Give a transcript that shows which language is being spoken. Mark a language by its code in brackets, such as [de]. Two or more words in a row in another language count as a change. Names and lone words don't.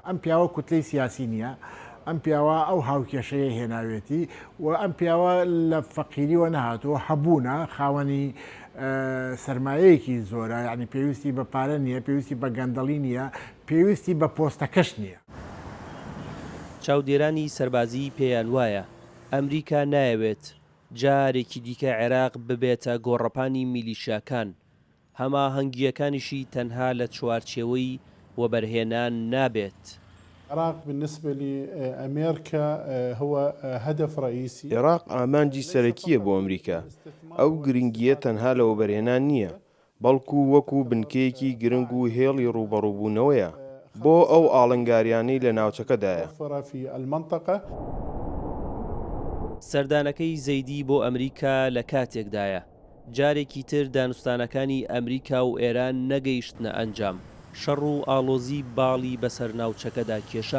[ckb] ئەم پیاوە کوتلەی سیاسی نییە، ئەم پیاوە ئەو هاوکێشەیە هێناوێتی و ئەم پیاوە لە فەقیریوە نەهاتووە، هەبوونە خاوەنی سەرمایەیەکی زۆرە، یعنی پێویستی بە پارە نییە، پێویستی بە گەندەڵی نییە، پێویستی بە پۆستەکەش نییە. چاودێرانی سەربازی پێیان وایە ئەمریکا نایەوێت جارێکی دیکە عێراق ببێتە گۆڕەپانی میلیشیاکان، هەماهەنگیەکانیشی تەنها لە چوارچێوەی وەبەرهێنان نابێت. [ar] العراق بالنسبة لأمريكا هو هدف رئيسي. [ckb] عێراق ئامانجی سەرەکیە بۆ ئەمریکا. ئەو گرنگیە تەنها لە وەبەرهێنان نییە، بەڵکو وەکو بنکەیەکی گرنگ و هێڵی ڕوبەڕووبوونەوەیە بۆ ئەو ئاڵنگاریانەی لە ناوچەکەدایە. سەردانەکەی زەیدی بۆ ئەمریکا لە کاتێکدایە جارێکی تر دانوستانەکانی ئەمریکا و ئێران نەگەیشتنە ئەنجام، شەڕ و ئاڵۆزی باڵی بەسەر ناوچەکەدا کێشا.